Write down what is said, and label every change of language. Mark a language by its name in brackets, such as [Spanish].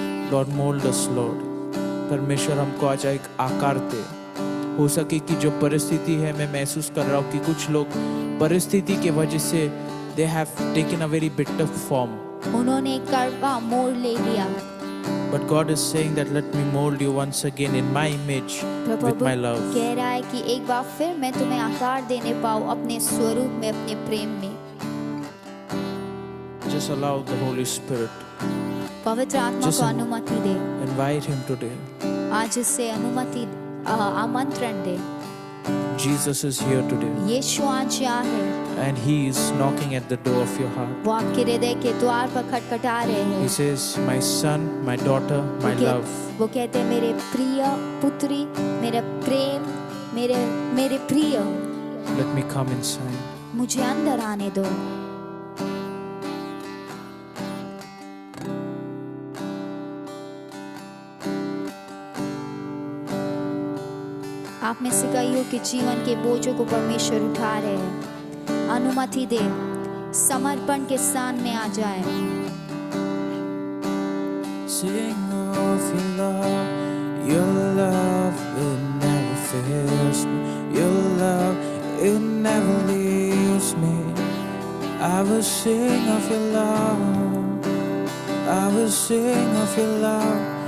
[English] Lord, mold us, Lord. [Hindi] परमेश्वर हमको आज एक आकार दे. हो सके कि जो परिस्थिति है, मैं महसूस कर रहा हूँ कि कुछ लोग परिस्थिति के वजह से [English] they have taken a very bitter form. [Hindi] उन्होंने एक कड़वा मोड़ ले लिया। [English] But God is saying that let me mold you once again in my image with my love. [Hindi] कह रहा है कि एक बार फिर मैं तुम्हें आकार देने पाऊँ अपने स्वरूप में, अपने प्रेम में। [English] Just allow the Holy Spirit. [Hindi] पवित्र आत्मा को अनुमति दे। [English] Invite Him today. [Hindi] आज इससे आमंत्रण दे। [English] Jesus is here today. [Hindi] यीशु आज यहाँ है। [English] And He is knocking at the door of your heart. [Hindi] वो आपके हृदय के द्वार पर खटखटा रहे हैं। [English] He says, my son, my daughter, my love. [Hindi] वो कहते हैं मेरे प्रिय पुत्री, मेरा प्रेम, मेरे प्रिय, [English] Let me come inside. [Hindi] मुझे अंदर आने दो। आप में से कई हो कि जीवन के बोझों को परमेश्वर उठा रहे हैं। अनुमति दे, समर्पण के स्थान में आ जाए। [English] Sing of your love will never fails me. Your love, it never leaves me. I will sing of your love. I will sing of your love.